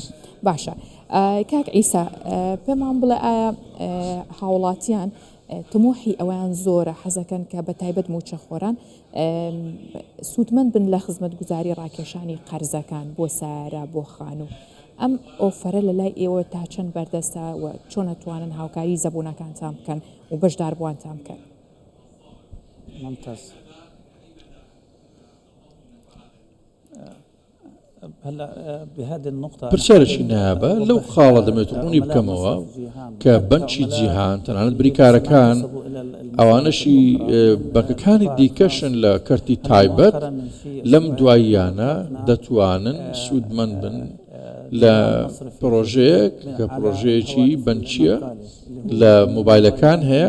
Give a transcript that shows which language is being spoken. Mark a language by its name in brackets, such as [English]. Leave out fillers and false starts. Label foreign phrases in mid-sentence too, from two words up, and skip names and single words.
[Central Kurdish] باشە کاک ئیسا پێمان بڵێ ئایا هاوڵاتیان تموحی ئەویان زۆرە حەزەکەن کە بە تایبەت موچەخۆران سوودمەند بن لە خزمەتگوزاری ڕاکێشانی قەرزەکان بۆ سارە بۆ خانوو ئەم ئۆفەرە لە لای ئێوە تا چەند بەردەستە و چۆن ئەتوانن هاوکاری زەبوونەکانتان بکەن و بەشدار بووانتان بکەن؟ [Arabic] ممتاز. هلا بهذه النقطة [Central Kurdish] پرسیارێکی نابە لەو خاڵە دەمێت ڕوونی بکەمەوە کە بەنکی جیهان تەنانەت بریکارەکان ئەوانەشی بەنکەکانی دیکەشن لە کەرتی تایبەت لەم دواییانە دەتوانن سوودمەند بن لە پرۆژەیەک کە پرۆژەیەکی بەنکیە لە مۆبایلەکان هەیە